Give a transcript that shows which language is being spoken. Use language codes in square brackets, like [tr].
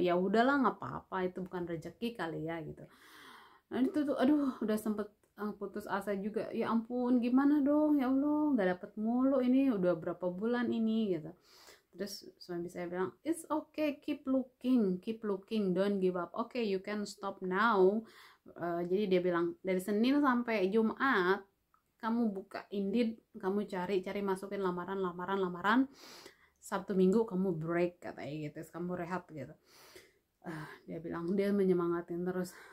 [id] Ya udahlah, nggak apa-apa, itu bukan rezeki kali ya gitu. Nah itu tuh, aduh, udah sempet putus asa juga. Ya ampun, gimana dong, ya Allah, nggak dapet mulu ini, udah berapa bulan ini gitu. Terus suami saya bilang, [en] it's okay, keep looking, don't give up. Okay, you can stop now. [id] Jadi dia bilang dari Senin sampai Jumat kamu buka Indeed, kamu cari masukin lamaran. Sabtu Minggu kamu break, katanya gitu, kamu rehat gitu. Dia bilang, dia menyemangatin terus.